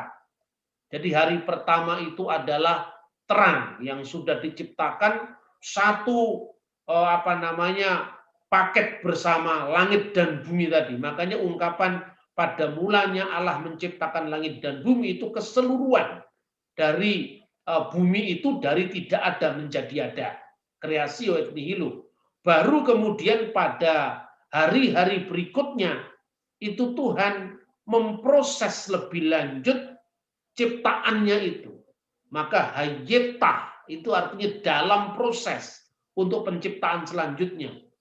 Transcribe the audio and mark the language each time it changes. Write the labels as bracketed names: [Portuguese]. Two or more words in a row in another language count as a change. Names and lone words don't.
[Indonesian] Jadi hari pertama itu adalah terang yang sudah diciptakan satu paket bersama langit dan bumi tadi. Makanya ungkapan pada mulanya Allah menciptakan langit dan bumi itu keseluruhan dari bumi itu dari tidak ada menjadi ada. [Latin] Kreasio et nihilo. [Indonesian] Baru kemudian pada hari-hari berikutnya itu Tuhan memproses lebih lanjut ciptaannya itu. Maka hayetah itu artinya dalam proses untuk penciptaan selanjutnya.